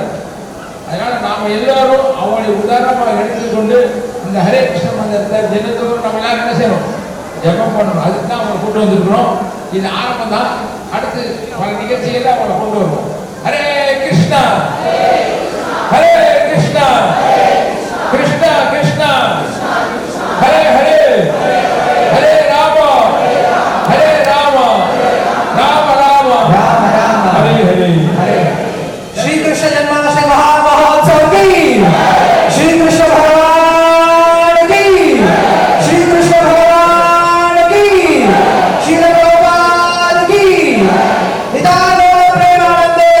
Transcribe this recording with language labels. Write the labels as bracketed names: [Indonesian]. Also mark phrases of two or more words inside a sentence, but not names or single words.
[Tamil] அதனால நாம எல்லாரும் அவங்களுடைய உதாரணமாக எடுத்துக்கொண்டு இந்த ஹரே கிருஷ்ண மந்திரத்தை தினத்தோறும் நம்ம எல்லாரும் என்ன செய்யணும், ஜெபம் பண்ணணும். அதுக்கு தான் அவங்களை கூட்டு வந்திருக்கிறோம். இது ஆரம்பம் தான். அடுத்து பல நிகழ்ச்சிகளை அவங்களை கொண்டு வருவோம். [Sanskrit] हरे कृष्ण हरे कृष्ण कृष्ण कृष्ण हरे हरे हरे राम हरे राम राम राम राम राम हरे हरे [Hindi] हरे। श्री कृष्ण जन्माष्टमी महामहोत्सव की, श्री कृष्ण भगवान की, श्री कृष्ण भगवान की, श्री गोपाल की, निताय प्रेमानंद